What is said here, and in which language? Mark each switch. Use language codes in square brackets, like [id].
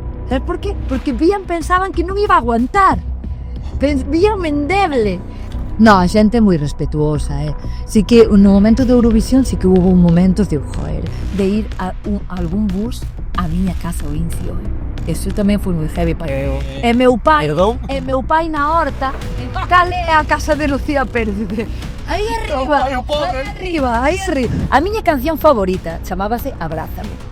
[es] Sabes por qué? Porque pensaban que non iba a aguantar. Víanme endeble. [gl] No, a xente é moi respetuosa, Sí que no momento de Eurovisión [es] sí que hubo un momento de, [gl] joder, de ir a algún bus a miña casa ao Incio, Eso tamén foi moi heavy para eu. E meu pai na horta, cal é a casa de Lucía Pérez? Aí arriba. A miña canción favorita chamábase Abrázame.